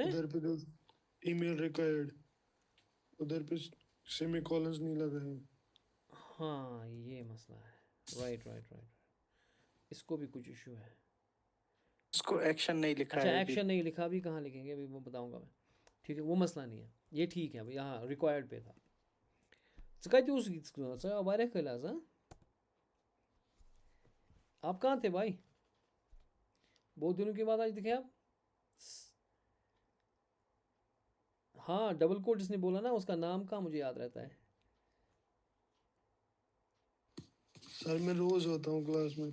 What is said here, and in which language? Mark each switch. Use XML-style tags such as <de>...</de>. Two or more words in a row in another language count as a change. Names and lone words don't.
<ur>ادھر پہ تو</ur> <en>email required,</en> <ur>ادھر پہ سیمی کولنز نہیں لگا ہے. ہاں یہ مسئلہ ہے.</ur> <en>right right right.</en> <ur>اس کو بھی کچھ ایشو ہے. اس کو ایکشن نہیں لکھا اچھا ہے. ایکشن نہیں لکھا، ابھی کہاں لکھیں گے، ابھی وہ بتاؤں گا میں۔ ٹھیک ہے، وہ مسئلہ نہیں ہے، یہ ٹھیک ہے. ابھی یہاں ریکوائرڈ پہ تھا.</ur> <tr>Sıkıntı olsun gitsin. Sen var ya lazım.</tr> <ur>آپ کہاں تھے بھائی? بہت دنوں کے بعد آج دکھے آپ۔ ہاں</ur> <en>double code</en> <ur>جس نے بولا نا اس کا نام کہاں مجھے یاد رہتا ہے. سر میں روز ہوتا ہوں کلاس میں.</ur>